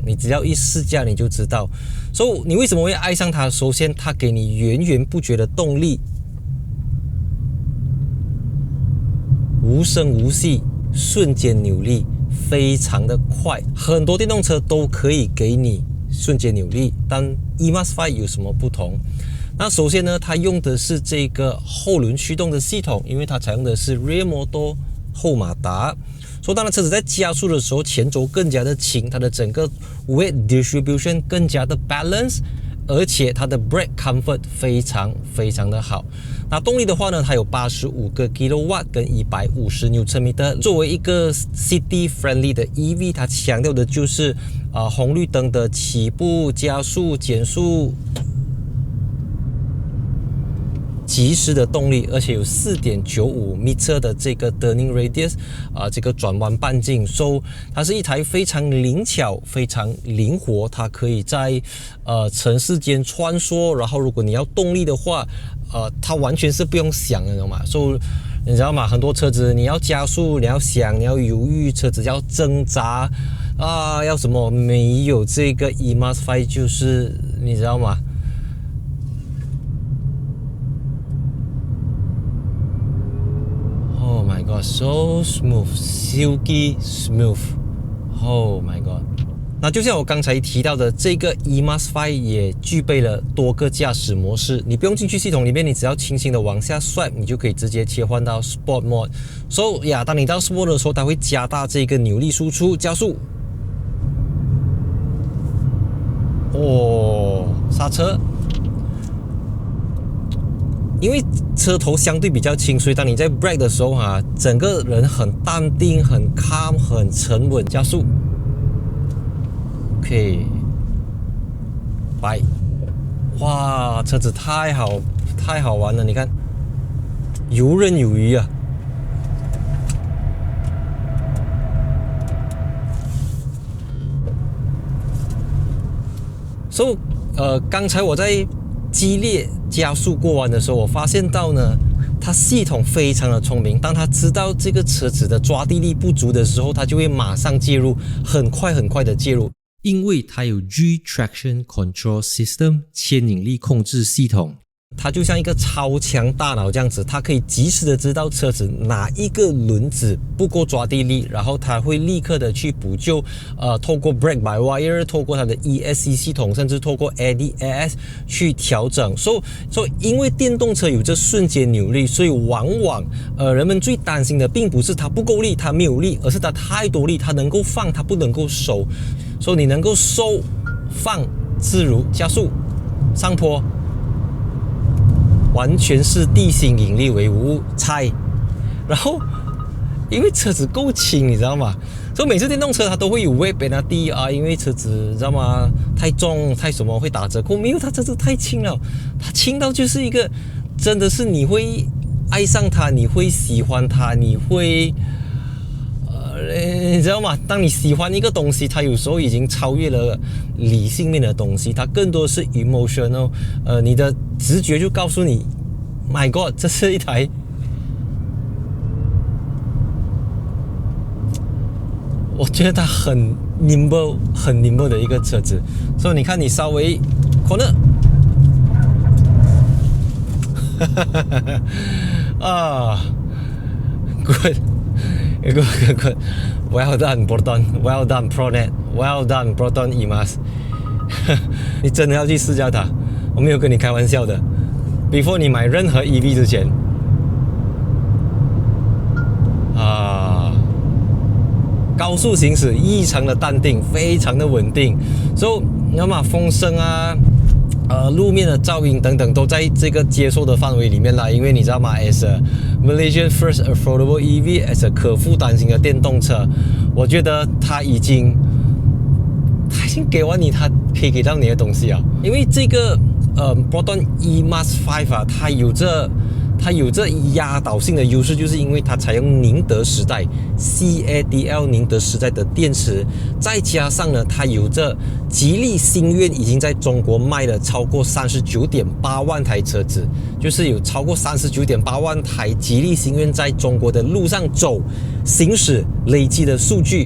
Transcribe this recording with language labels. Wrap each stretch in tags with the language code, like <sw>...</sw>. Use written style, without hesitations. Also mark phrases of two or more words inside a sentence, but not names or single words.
<zh>你只要一試駕你就知道。所以你為什麼會愛上它？首先，它給你源源不絕的動力，無聲無息，瞬間扭力，非常的快。很多電動車都可以給你瞬間扭力，但 E-MUS5 有什麼不同？那首先呢，它用的是这个後輪驅動的系統，因為它採用的是</zh> <en>Rear Motor</en> <zh>後馬達，所以當然車子在加速的時候，前軸更加的輕，它的整個</zh> <en>weight distribution</en> <zh>更加的 balance， 而且它的</zh> <en>brake comfort</en> <zh>非常的好。那動力的話呢，它有85個 kW 跟150 Nm。作為一個</zh> <en>city friendly</en> <zh>的 EV， 它強調的就是紅綠燈的起步、加速、減速，及時的動力，而且有 4.95 米的這個</zh> <en>turning radius，</en> <zh>這個轉彎半徑，所以它是一台非常靈巧、非常靈活，它可以在城市間穿梭。然後如果你要動力的話，它完全是不用想的，你知道嗎？所以你知道嗎？很多車子你要加速，你要想，你要猶豫，車子要掙扎要什麼？沒有這個 E-MUS5 就是你知道嗎 ？</zh> <en>Oh my god, so smooth, silky smooth. Oh my god.</en> <zh>那就像我剛才提到的，這個 E-MUS5 也具備了多個駕駛模式，你不用進去系統裡面，你只要輕輕的往下 swipe， 你就可以直接切換到</zh> <en>Sport Mode。</en> <zh>So 呀，當你到 Sport 的時候，它會加大這個扭力輸出，加速。剎車。因為車頭相對比較輕，所以當你在 brake 的時候整個人很淡定、很 calm、很沉穩。加速 ，OK， 拜，哇，車子太好玩了！你看，游刃有餘啊。所以，剛才我在激烈加速過彎的時候，我發現到呢，它系統非常的聰明。當它知道這個車子的抓地力不足的時候，它就會馬上介入，很快的介入。因為它有</zh> <en>G Traction Control System</en> <zh>牽引力控制系統，它就像一個超強大腦這樣子，它可以及時的知道車子哪一個輪子不夠抓地力，然後它會立刻的去補救，透過</zh> <en>Brake by Wire，</en> <zh>透過它的 ESC 系統，甚至透過 ADAS 去調整。所以因為電動車有這瞬間扭力，所以往往人們最擔心的並不是它不夠力，它沒有力，而是它太多力，它能夠放，它不能夠收。所以你能夠收放自如，加速上坡，完全是地心引力為無物，踩。然後因為車子夠輕，你知道嗎？所以每次電動車它都會有</zh> <en>weight penalty，</en> <zh>因為車子你知道嗎？太重太什麼會打折扣，沒有，它車子太輕了，它輕到就是一個真的是你會愛上它，你會喜歡它，你會你知道嗎？當你喜歡一個東西，它有時候已經超越了理性面的東西，它更多是 emotional。你的直覺就告訴你 ，</zh> <en>My God，</en> <zh>這是一台，我覺得它很 nimble 的一個車子。所以你看，你稍微</zh> <en>corner， good。 Well done, Proton. Well done, Pronet. Well done, Proton EMAS.</en> <zh>你真的要去试驾它，我没有跟你开玩笑的。Before 你买任何 EV 之前，高速行駛異常的淡定，非常的穩定。So 你知道嗎？風聲啊，路面的噪音等等都在這個接受的範圍裡面啦。因為你知道嗎 ？</zh> <en>As a Malaysian first affordable EV, as a</en> <zh>可負擔型的電動車，我覺得它已經給完你它可以給到你的東西啊。因為這個Proton EMAS 5啊，它有着壓倒性的優勢，就是因為它採用寧德時代 CATL 寧德時代的電池，再加上呢，它有着吉利星願已經在中國賣了超過39.8萬台車子，就是有超過39.8萬台吉利星願在中國的路上走行駛累積的數據。</zh>